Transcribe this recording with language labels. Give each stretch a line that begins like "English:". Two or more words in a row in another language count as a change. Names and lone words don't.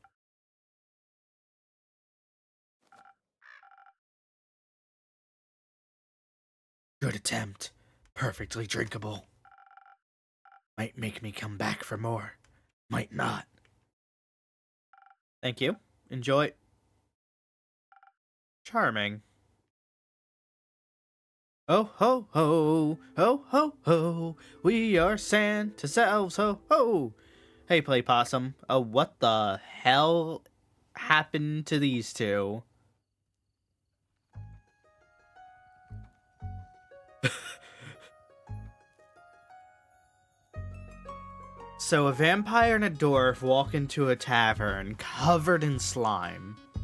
English: Good attempt. Perfectly drinkable. Might make me come back for more. Might not. Thank you. Enjoy. Charming. Oh ho ho, ho ho ho, we are Santa's elves, ho ho. Hey, Play Possum. What the hell happened to these two? So a vampire and a dwarf walk into a tavern covered in slime.